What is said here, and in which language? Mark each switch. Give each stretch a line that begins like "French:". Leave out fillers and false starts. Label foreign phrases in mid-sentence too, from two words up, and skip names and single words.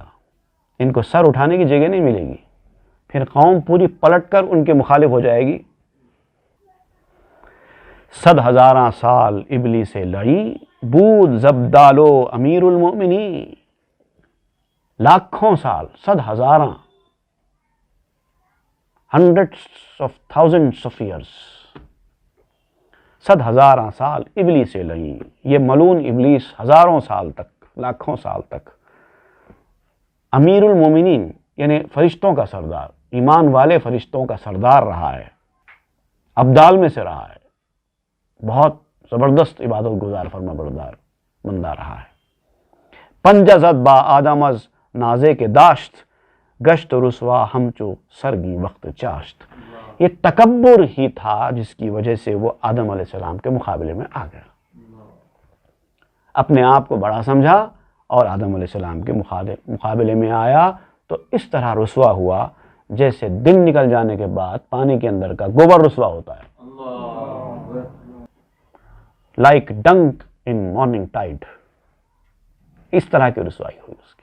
Urdu: ان کو سر اٹھانے کی جگہ نہیں ملے گی، پھر قوم پوری پلٹ کر ان کے مخالف ہو جائے گی۔ 100,000 سال ابلیس سے لڑی،
Persian: بود زبدالو امیر المؤمنین۔
Urdu: لاکھوں سال، 100,000،
English: hundreds of thousands of years،
Urdu: 100,000 سال ابلیس سے لڑی۔ یہ ملعون ابلیس ہزاروں سال تک، لاکھوں سال تک
Arabic: امیر المومنین
Urdu: یعنی فرشتوں کا سردار، ایمان والے فرشتوں کا سردار رہا ہے، ابدال میں سے رہا ہے، بہت زبردست عبادت گزار فرما بردار بندہ رہا ہے۔
Persian: پنجہ زد با آدم از نازے کے داشت، گشت رسوا ہمچو سرگی وقت چاشت۔
Urdu: یہ تکبر ہی تھا جس کی وجہ سے وہ آدم علیہ السلام کے مقابلے میں آ گیا، اپنے آپ کو بڑا سمجھا اور آدم علیہ السلام کے مقابلے میں آیا تو اس طرح رسوا ہوا جیسے دن نکل جانے کے بعد پانی کے اندر کا گوبر رسوا ہوتا ہے،
English: like dung in morning tide,
Urdu: اس طرح کی رسوائی ہوئی اس کی۔